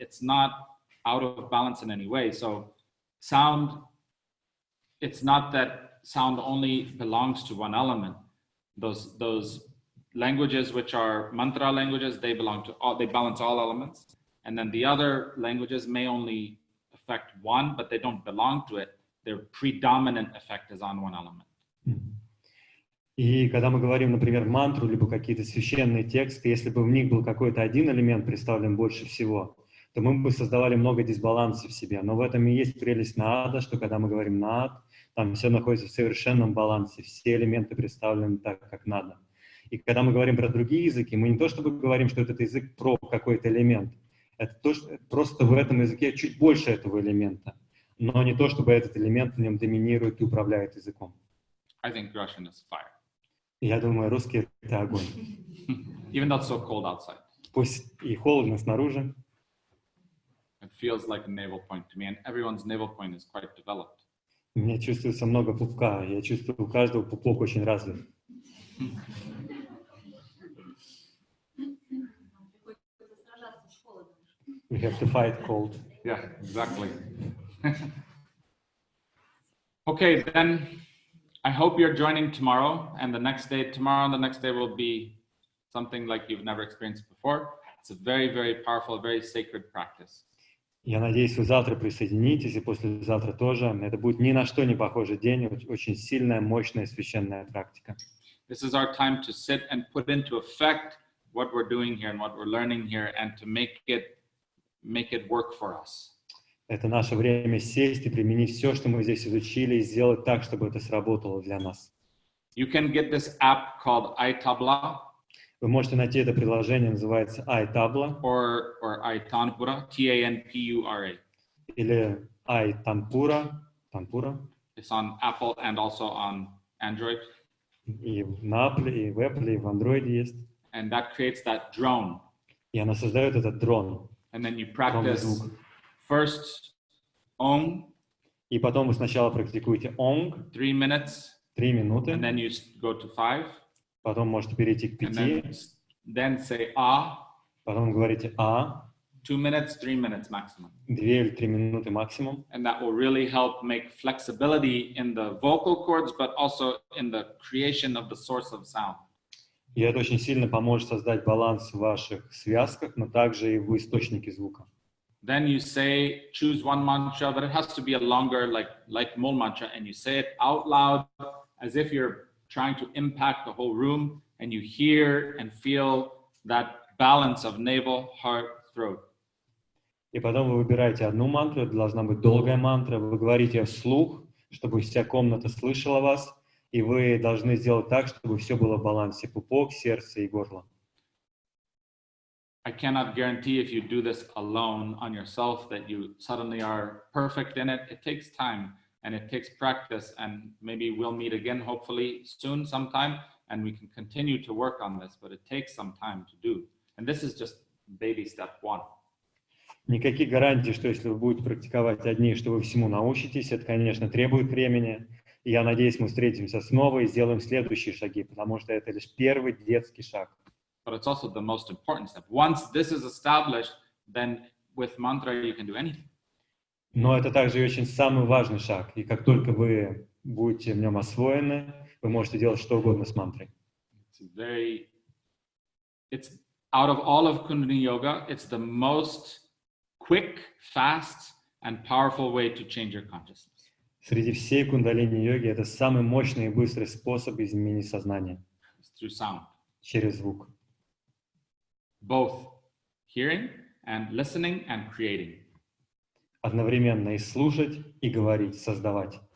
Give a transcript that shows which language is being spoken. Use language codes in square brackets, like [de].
[en] It's not out of balance in any way. So sound, it's not that sound only belongs to one element. Those languages which are mantra languages, they belong to all, they balance all elements. And then the other languages may only affect one, but they don't belong to it. Their predominant effect is on one element. [ru] И когда мы говорим, например, мантру, либо какие-то священные тексты, если бы в них был какой-то один элемент представлен больше всего, то мы бы создавали много дисбаланса в себе. Но в этом и есть прелесть наада, что когда мы говорим наад, там все находится в совершенном балансе, все элементы представлены так, как надо. И когда мы говорим про другие языки, мы не то чтобы говорим, что этот язык про какой-то элемент, это то, что просто в этом языке чуть больше этого элемента, но не то, чтобы этот элемент в нем доминирует и управляет языком. [en] I think Russian is fire. [ru] Я думаю, русский — это огонь. [en] Even though it's so cold outside. [ru] Пусть и холодно снаружи, [en] It feels like a navel point to me, and everyone's navel point is quite developed. [ru] у меня чувствуется много пупка, я чувствую, у каждого пупок очень развит. Приходится сражаться с холодом. [en] We have to fight cold. Yeah, exactly. Okay, then I hope you're joining tomorrow, and the next day will be something like you've never experienced before. It's a very, very powerful, very sacred practice. [ru] Я надеюсь, вы завтра присоединитесь, и послезавтра тоже. Это будет ни на что не похожий день, очень сильная, мощная, священная практика. [en] This is our time to sit and put into effect what we're doing here and what we're learning here, and to make it work for us. [ru] Это наше время сесть и применить все, что мы здесь изучили, и сделать так, чтобы это сработало для нас. [en] You can get this app called iTabla. [ru] Вы можете найти это приложение, называется iTabla [en] or iTanpura, T-A-N-P-U-R-A. [ru] или iTanpura, [en] It's on Apple and also on Android. [ru] И на Apple, и в Apple, и в Android есть. [en] And that creates that drone. [ru] И она создает этот дрон. [en] And then you practice first Om. [ru] И потом вы сначала практикуете Ong. [en] 3 minutes. [ru] 3 минуты. [en] And then you go to 5. [ru] Потом можете перейти к 5. [en] Then say Ah. [ru] Потом говорите А. [en] 2 minutes, 3 minutes maximum. [ru] 2 или 3 минуты максимум. [en] And that will really help make flexibility in the vocal cords, but also in the creation of the source of sound. [ru] И это очень сильно поможет создать баланс в ваших связках, но также и в источнике звука. [en] Then you say, choose one mantra, but it has to be a longer, like Mul mantra, and you say it out loud as if you're trying to impact the whole room, and you hear and feel that balance of navel, heart, throat. [ru] И потом вы выбираете одну мантру, это должна быть долгая мантра, вы говорите вслух, чтобы вся комната слышала вас, и вы должны сделать так, чтобы все было в балансе: пупок, сердце и горло. [en] I cannot guarantee if you do this alone on yourself that you suddenly are perfect in it. It takes time and it takes practice, and maybe we'll meet again, hopefully soon sometime, and we can continue to work on this, but it takes some time to do. And this is just baby step 1. [ru] Никаких гарантий, что если вы будете практиковать одни, что вы всему научитесь, это, конечно, требует времени. И я надеюсь, мы встретимся снова и сделаем следующие шаги, потому что это лишь первый детский шаг. [en] But it's also the most important step. Once this is established, then with mantra you can do anything. [ru] Но это также и очень самый важный шаг. И как только вы будете в нем освоены, вы можете делать что угодно с мантрой. [en] It's out of all of Kundalini Yoga, it's the most quick, fast, and powerful way to change your consciousness. [ru] Среди всей кундалини-йоги это самый мощный и быстрый способ изменить сознание. [en] It's through sound. [ru] Через звук. [en] Both hearing and listening and creating. [ru] Одновременно и слушать, и говорить, создавать.